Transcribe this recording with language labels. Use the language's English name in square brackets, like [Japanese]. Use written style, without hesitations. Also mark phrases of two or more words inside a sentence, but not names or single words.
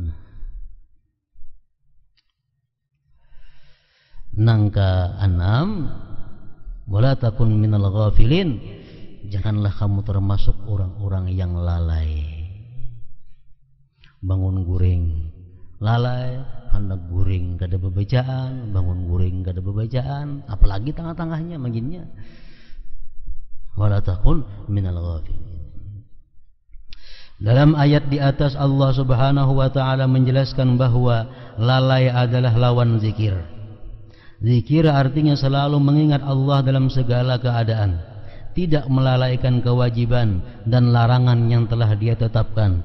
[Indonesian] Nangka 6, [Arabic] ولا تكن من الغافلين, [Indonesian] janganlah kamu termasuk orang-orang yang lalai. [Banjar] Bangun guring lalai, hendak guring kada bebacaan, bangun guring kada bebacaan, apalagi tengah-tengahnya maginnya. [Arabic] ولا تكن من الغافلين. [Indonesian] Dalam ayat di atas Allah [Arabic] سبحانه وتعالى [Indonesian] menjelaskan bahwa lalai adalah lawan zikir. Zikir artinya selalu mengingat Allah dalam segala keadaan, tidak melalaikan kewajiban dan larangan yang telah Dia tetapkan.